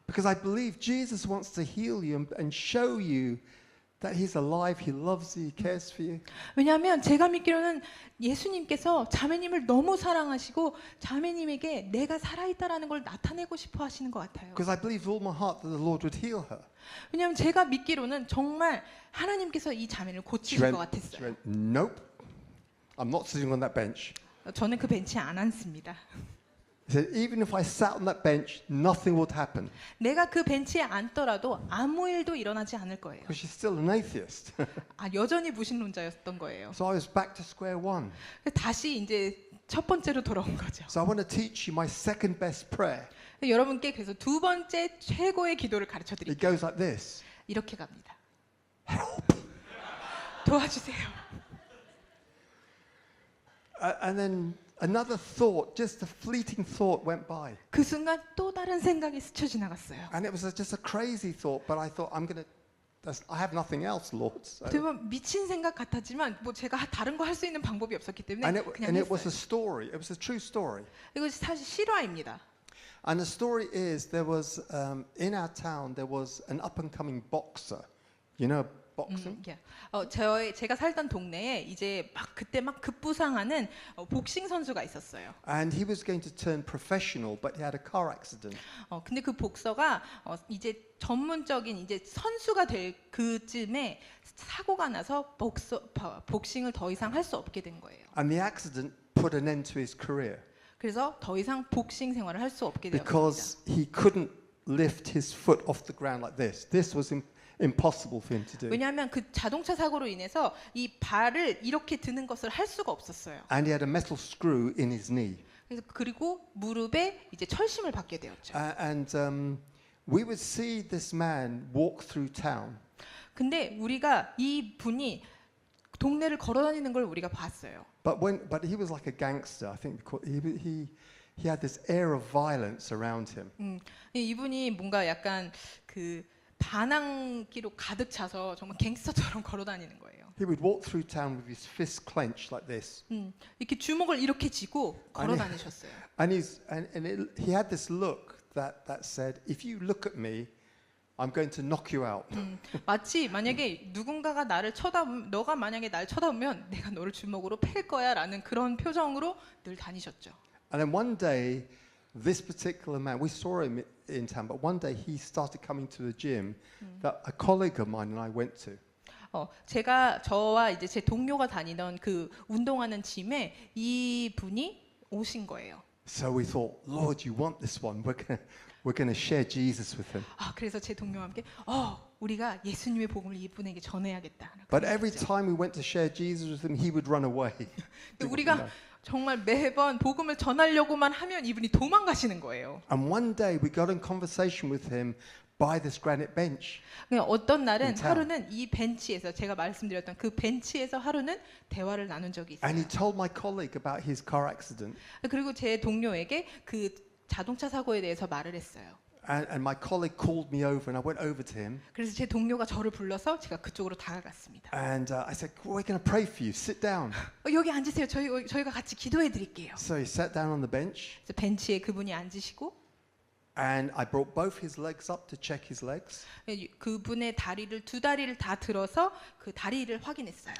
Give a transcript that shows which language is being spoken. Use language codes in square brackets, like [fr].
[en] Because I believe Jesus wants to heal you and show you that He's alive, He loves you, He cares for you. [ko] 왜냐하면 제가 믿기로는 예수님께서 자매님을 너무 사랑하시고 자매님에게 내가 살아있다라는 걸 나타내고 싶어 하시는 것 같아요. [en] Because I believe with all my heart that the Lord would heal her. [ko] 왜냐하면 제가 믿기로는 정말 하나님께서 이 자매를 [en] She [ko] 고치실 것 [en] went, [ko] 같았어요. [en] nope, I'm not sitting on that bench. [ko] 저는 그 벤치에 안 앉습니다. [en] He said, even if I sat on that bench, nothing would happen. [ko] 내가 그 벤치에 앉더라도 아무 일도 일어나지 않을 거예요. [en] Because she's still an atheist. [ko] 여전히 무신론자였던 거예요. [en] So I was back to square one. [ko] 다시 이제 첫 번째로 돌아온 거죠. [en] So I want to teach you my second best prayer. [ko] 여러분께 그래서 두 번째 최고의 기도를 가르쳐 [en] It [ko] 드릴게요. [en] goes like this. [ko] 이렇게 갑니다. 도와주세요. [en] And then another thought, just a fleeting thought went by. [ko] 그 순간 또 다른 생각이 스쳐 지나갔어요. [en] And it was just a crazy thought, but I thought, I have nothing else, Lord. So. [ko] 어떻게 보면 미친 생각 같았지만 뭐 제가 다른 거 할 수 있는 방법이 없었기 때문에 그냥 [en] And it was a [ko] 했어요. [en] story. It was a true story. [ko] 이거 사실 실화입니다. [en] And the story is there was, in our town, there was an up-and-coming boxer. You know boxing? [ko] 제가 살던 동네에 이제 그때 급부상하는 복싱 선수가 있었어요. [en] And he was going to turn professional, but he had a car accident. [ko] 근데 그 복서가 이제 전문적인 이제 선수가 될 그쯤에 사고가 나서 복싱을 더 이상 할 수 없게 된 거예요. [en] And the accident put an end to his career [ko] 그래서 더 이상 복싱 생활을 할 수 없게 되었습니다. [en] because he couldn't lift his foot off the ground like this. This was impossible for him to do. [ko] 왜냐하면 그 자동차 사고로 인해서 이 발을 이렇게 드는 것을 할 수가 없었어요. [en] And he had a metal screw in his knee. [ko] 그리고 무릎에 이제 철심을 받게 되었죠. [en] And we would see this man walk through town. [ko] 근데 우리가 이 분이 동네를 걸어다니는 걸 우리가 봤어요. [en] But he was like a gangster. I think he had this air of violence around him. [ko] 이분이 뭔가 약간 그 반항기로 가득 차서 정말 갱스터처럼 걸어다니는 거예요. [en] He would walk through town with his fist clenched like this. [ko] 이렇게 주먹을 이렇게 쥐고 걸어다니셨어요. [en] And he had this look that said, if you look at me, I'm going to knock you out. [ko] 마치 만약에 누군가가 너가 만약에 날 쳐다보면 내가 너를 주먹으로 팰 거야라는 그런 표정으로 늘 다니셨죠. [en] And then one day, this particular man, we saw him in town, but one day he started coming to the gym that a colleague of mine and I went to. [ko] 제가 저와 이제 제 동료가 다니던 그 운동하는 짐에 이 분이 오신 거예요. [en] So we thought, Lord, you want this one. We're gonna share Jesus with him. [ko] 그래서 제 동료와 함께 우리가 예수님의 복음을 이분에게 전해야겠다. [en] But every time we went to share Jesus with him, he would run away. [ko] 우리가 정말 매번 복음을 전하려고만 하면 이분이 도망가시는 거예요. [en] And one day we got in conversation with him by this granite bench. [ko] 어떤 날은 [en] in town. [ko] 하루는 이 벤치에서 제가 말씀드렸던 그 벤치에서 하루는 대화를 나눈 적이 있어요. [en] And he told my colleague about his car accident. [ko] 그리고 제 동료에게 그 자동차 사고에 대해서 말을 했어요. [en] And my colleague called me over, and I went over to him. [ko] 그래서 제 동료가 저를 불러서 제가 그쪽으로 다가갔습니다. [en] And I said, we're going to pray for you. Sit down. [ko] 여기 앉으세요. 저희가 같이 기도해 드릴게요. [en] So he sat down on the bench, [ko] 그래서 벤치에 그분이 앉으시고 [en] and I brought both his legs up to check his legs. [ko] 그분의 두 다리를 다 들어서 그 다리를 확인했어요.